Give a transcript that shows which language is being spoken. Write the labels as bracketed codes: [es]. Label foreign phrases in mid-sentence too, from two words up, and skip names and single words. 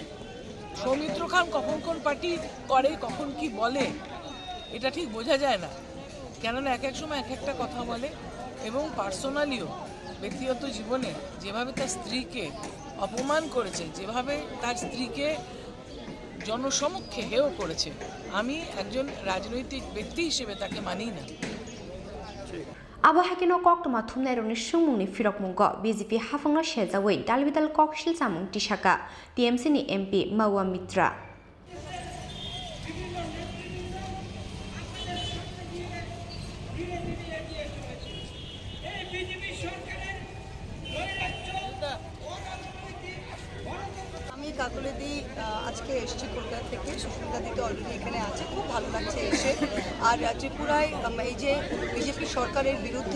[bn] সৌমিত্র খান কখন কোন পার্টি করে কখন কি বলে এটা ঠিক বোঝা যায় না কেননা এক এক সময় এক একটা কথা বলে এবং পার্সোনালিও ব্যক্তিগত জীবনে যেভাবে তার স্ত্রীকে অপমান করেছে যেভাবে তার স্ত্রীকে জনসমক্ষে হেয় করেছে আমি একজন রাজনৈতিক ব্যক্তি হিসেবে তাকে মানি না [trp] आबहावाकिनो कक्टमा थुमनायरनि सुंमुंनि फिरक मुंग बिजेपि हाफांनो शेजावै दालबिदाल ककसिल जामुं टिसाका टीएमसीनि एमपि मावा मित्रा [bn] আমি কাকুলিদি আজকে এসেছি কলকাতা থেকে সুস্মিতা দিদি অলরেডি এখানে আছে খুব ভালো লাগছে এসে আর ত্রিপুরায় এই যে বিজেপি সরকারের বিরুদ্ধে